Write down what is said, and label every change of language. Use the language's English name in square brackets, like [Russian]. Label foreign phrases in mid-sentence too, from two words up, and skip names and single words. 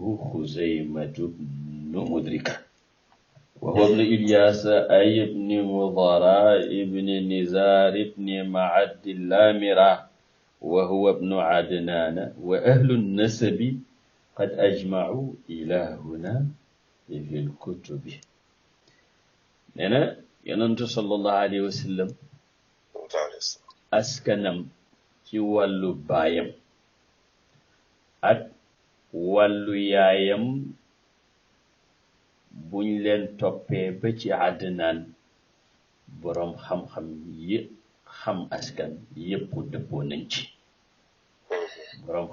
[Arabic] خزيمة بن مدركة وهو ابن إلياس أي ابن مضراء ابن نزار ابن معد اللامرة وهو ابن عدنان وأهل النسب قد أجمعوا إلهنا في الكتب [Wolof] nee na yonentu [Arabic] صلى الله عليه وسلم [Wolof] askanam ci wàllu baayam ak wàllu yaayam buñ leen toppee ba ci Adnaan boroom xam-xam yi xam askan yépp dëppoo nañ ci boroom